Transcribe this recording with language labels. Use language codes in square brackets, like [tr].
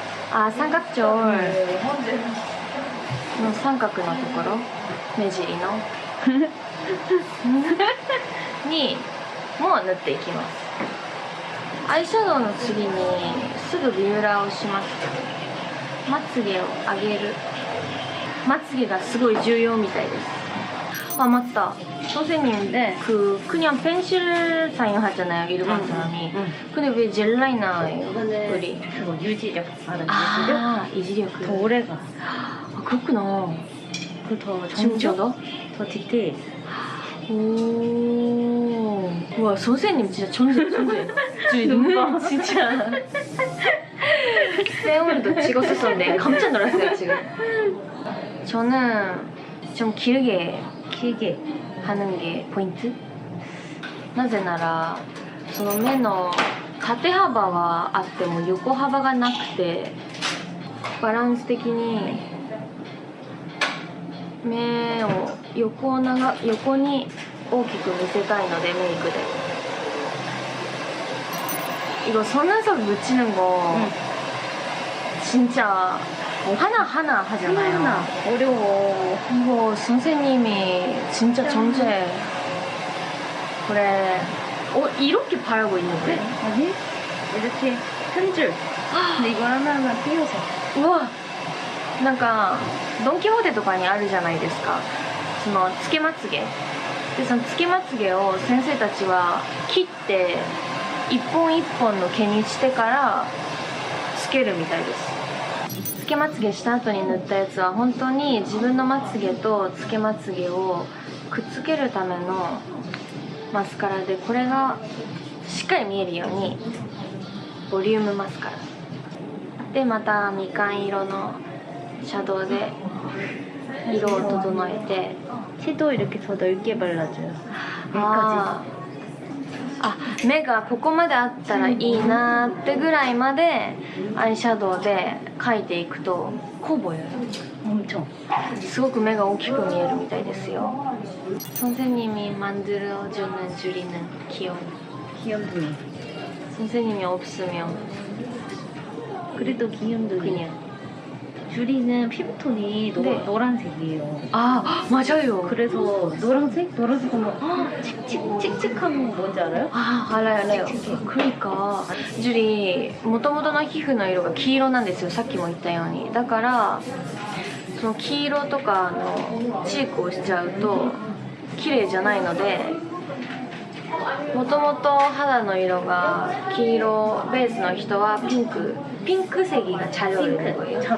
[ja] 삼각존の三角のところ目尻のにも塗っていきます。アイシャドウの次にすぐビューラーをします。まつげを上げる。まつげがすごい重要みたいです。 [ko] 맞다. 선생님, 네. 그냥 펜실 사용하잖아요, 일반 사람이. 근데 왜 젤 라이너예요? 이거는 우리. 그거 유지력 받은 유지력? 이지력. 더 오래가. 그렇구나. 그더 진짜다? 더 디테일. 오. 와, 선생님 진짜 천재. 눈 진짜. 세월도 찍었었는데 깜짝 놀랐어요, 지금. 저는 좀 길게 하는 게 포인트? [ja] なぜならその目の縦幅はあっても横幅がなくてバランス的に目を横に大きく見せたいのでメイクで [ko] 이거 속눈썹 붙이는 거 진짜 하나 하잖아요. 하나 어려워. 이거 선생님이 진짜 정제. 그래. 이렇게 바르고 있는데? 아니? 이렇게 한 줄. 근데 이걸 하나하나 띄워서. 우와. [ja] なんかドン・キホーテとかにあるじゃないですか。そのつけまつげ。でそのつけまつげを先生たちは切って一本一本の毛にしてからつけるみたいです。つけまつげした後に塗ったやつは本当に自分のまつげとつけまつげをくっつけるためのマスカラでこれがしっかり見えるようにボリュームマスカラでまたみかん色のシャドウで色を整えて [ko] 채도 이렇게 더 넓게 발라줘요. 여기까지. [ja] 目がここまであったらいいなってぐらいまでアイシャドウで描いていくとこう [ko] 보여요。 엄청. [ja] すごく目が大きく見えるみたいですよ. [ko] 선생님이 만들어주는 주리는 귀여워. 귀염둥이. 선생님이 없으면 그래도 귀염둥이. 그냥. 주리는 피부톤이 네. 노란색이에요. 아 맞아요. 그래서 노란색 하면 칙칙한 거 뭔지 알아요? 아 알아요. 그러니까 주리 [ja] 元々の皮膚の色が黄色なんですよ。さっきも言ったように。だからその黄色とかのチークをしちゃうと綺麗じゃないので、もともと肌の色が黄色ベースの人は [ko] 핑크색이 잘 어울리는 거예요.